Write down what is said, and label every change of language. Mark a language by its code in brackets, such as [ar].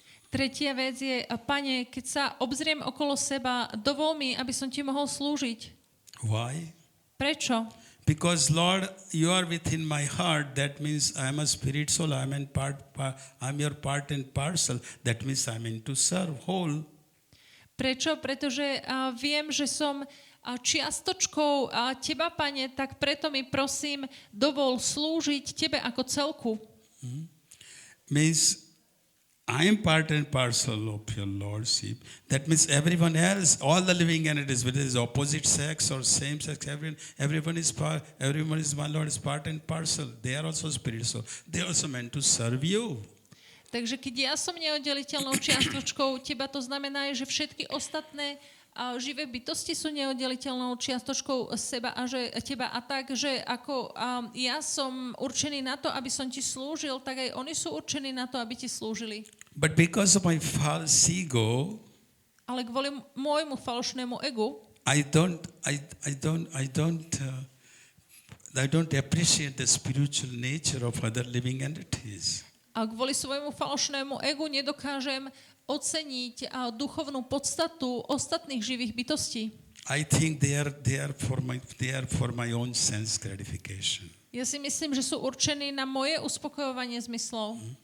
[sk] Tretia vec je, Pane, keď sa obzriem okolo seba, dovol mi, aby som ti mohol slúžiť. [en] Why? [sk] Prečo? [en] Because Lord, you are within my heart. That means I am a spirit soul. I'm your part and parcel. That means I'm into serve whole. [sk] Prečo? Pretože viem, že som čiastočkou teba, Pane, tak preto mi prosím dovol slúžiť tebe ako celku. [en] Means I am part and parcel of your Lordship. That means everyone else, all the living entities, whether it's opposite sex or same sex, everyone is my Lord is part and parcel. They are also spiritual. They are also meant to serve you. [sk] Takže keď ja som neoddeliteľnou čiastočkou teba, to znamená, že všetky ostatné živé bytosti sú neoddeliteľnou čiastočkou seba a že teba. A tak, že ako ja som určený na to, aby som ti slúžil, tak aj oni sú určení na to, aby ti slúžili. [en] But because of my false ego, [sk] ale kvôli môjmu falošnému egu, [en] I don't appreciate the spiritual nature of other living entities. [sk] A kvôli svojmu falošnému egu nedokážem oceniť duchovnú podstatu ostatných živých bytostí. [en] I think they are for my own sense gratification. [sk] Ja si myslím, že sú určení na moje uspokojovanie zmyslov.